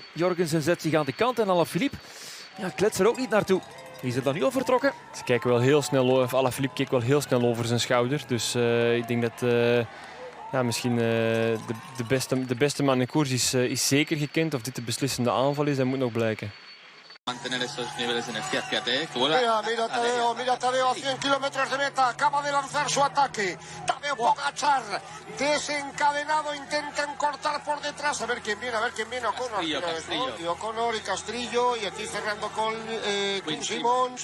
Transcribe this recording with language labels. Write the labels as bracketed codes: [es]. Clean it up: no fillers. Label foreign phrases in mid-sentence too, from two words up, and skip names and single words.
[nl] Jorgensen zet zich aan de kant en Alaphilippe klets er ook niet naartoe. Is er dan nu al vertrokken? Ze kijken wel heel snel, of Alaphilippe keek wel heel snel over zijn schouder. Dus ik denk dat misschien de beste man in koers is zeker gekend. Of dit de beslissende aanval is, dat moet nog blijken. [es] Mantener esos niveles de energía, fíjate, que Mira Tadeo a 100 kilómetros de meta, acaba de lanzar su ataque. Tadej Pogačar, desencadenado, intentan cortar por detrás. A ver quién viene, O'Connor y Castrillo, y aquí cerrando con Simons.